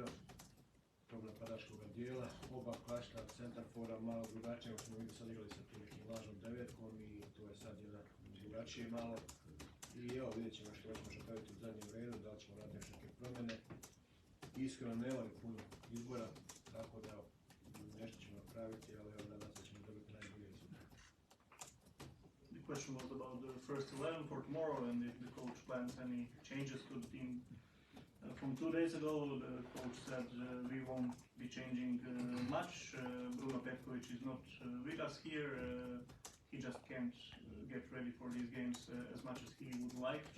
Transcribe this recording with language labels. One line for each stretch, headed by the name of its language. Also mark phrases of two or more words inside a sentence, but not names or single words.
Croatian: Tog napadačkog dijela, oba klašta centarfora malo drugačije, smo mi sad igrali sa tim nekim lažnom devetkom i to je sad jedan drugačije malo. I evo, vidjet ćemo što još možemo praviti u zadnjem redu, da li ćemo raditi još neke promjene. Iskreno nema li puno izbora, tako da nešto ćemo napraviti, ali evo nadam se da ćemo dobiti najbolje sutra.
English: The question was about the first 11 for tomorrow and if the coach plans any changes to the team. From 2 days ago, the coach said we won't be changing much. Bruno Petković is not with us here. He just can't get ready for these games as much as he would like to.